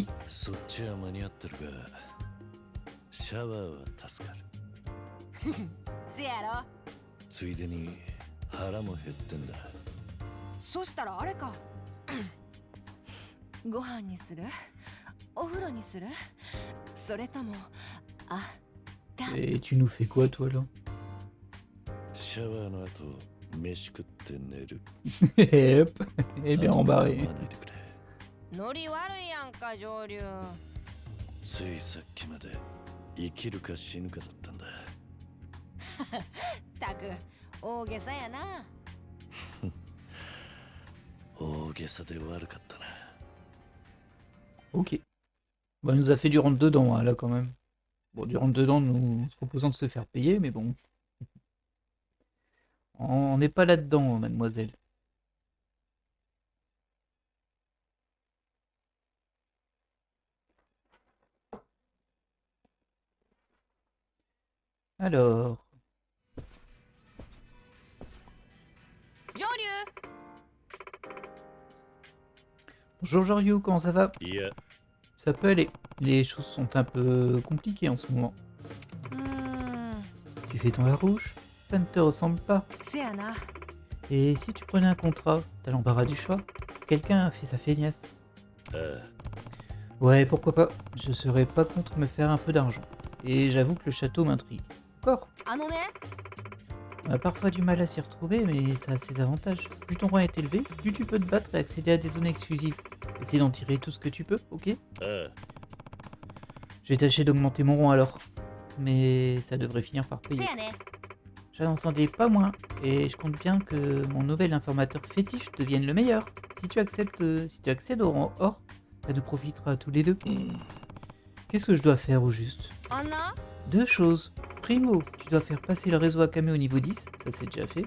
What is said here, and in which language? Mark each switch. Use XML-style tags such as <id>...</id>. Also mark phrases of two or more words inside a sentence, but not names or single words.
<ja>そっちは間に合ってるが、シャワーは助かる。せやろ。ついでに腹も減ってんだ。そしたらあれか。ご飯にする？お風呂にする？それとも</ja> <fr>Et tu nous fais quoi toi là?</fr> <ja>シャワーの後、飯食って寝る。</ja> <fr>Hop. Eh bien embarré.</fr> <ja>ノリ悪いやんか上流。ついさっきまで生きるか死ぬかだったんだ。たく大げさやな。大げさで悪かったな。</ja> <fr>Ok. Bah, il nous a fait du rentre dedans hein, là quand même. Bon, du rentre-dedans nous proposant de se faire payer, mais bon. On n'est pas là-dedans, mademoiselle. Alors, 上流 bonjour Jorio, comment ça va?</fr> <ja>いや</ja> <fr>Ça peut aller. Les choses sont un peu compliquées en ce moment. うーん Tu fais ton air rouge? Ça ne te ressemble pas.</fr> <ja>せやな</ja> <fr>Et si tu prenais un contrat, t'as l'embarras du choix? Quelqu'un a fait sa feignasse. ああ Ouais, pourquoi pas. Je serais pas contre me faire un peu d'argent. Et j'avoue que le château m'intrigue. Encore.</fr> <ja>あのね</ja> <fr>On a parfois du mal à s'y retrouver, mais ça a ses avantages. Plus ton rang est élevé, plus tu peux te battre et accéder à des zones exclusives. Essaye d'en tirer tout ce que tu peux, ok? ああ Je vais tâcher d'augmenter mon rang alors. Mais ça devrait finir par</fr> <ja>せ</ja> <fr>payer.</fr> <ja>やね</ja> <fr>J'en entendais pas moins, et je compte bien que mon nouvel informateur fétiche devienne le meilleur. Si tu accèdes au rang or, ça nous profitera à tous les deux. Qu'est-ce que je dois faire au juste?</fr> <ja>あんな</ja> <fr>Deux choses. Primo, tu dois faire passer le réseau Akame au niveau 10, ça c'est déjà fait.</fr>